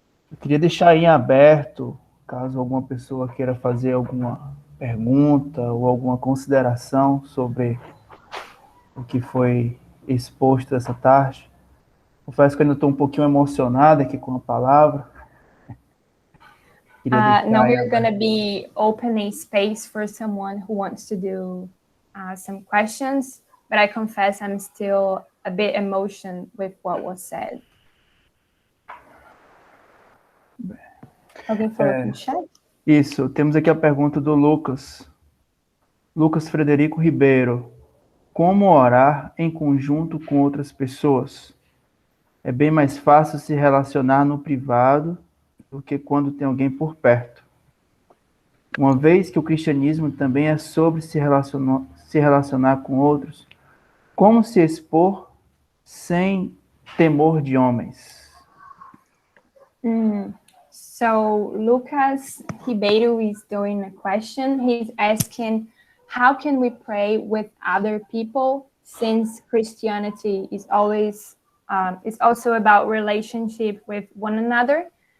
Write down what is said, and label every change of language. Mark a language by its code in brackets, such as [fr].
[pt] eu queria deixar em aberto, caso alguma pessoa queira fazer alguma pergunta ou alguma consideração sobre o que foi exposto essa tarde. Confesso que eu ainda estou um pouquinho emocionado aqui com a palavra. [en] Now we're going to be opening space for someone who wants to do some questions, but I confess I'm still a bit emotional with what was said. [pt] Alguém falou no chat? Isso, temos aqui a pergunta do Lucas. Lucas Frederico Ribeiro. Como orar em conjunto com outras pessoas? É bem mais fácil se relacionar no privado do que quando tem alguém por perto. Uma vez que o cristianismo também é sobre se relacionar com outros, como se expor sem temor de homens? [en] So Lucas Ribeiro is doing a question. He's asking, how can we pray with other people since Christianity is always it's also about relationship with one another?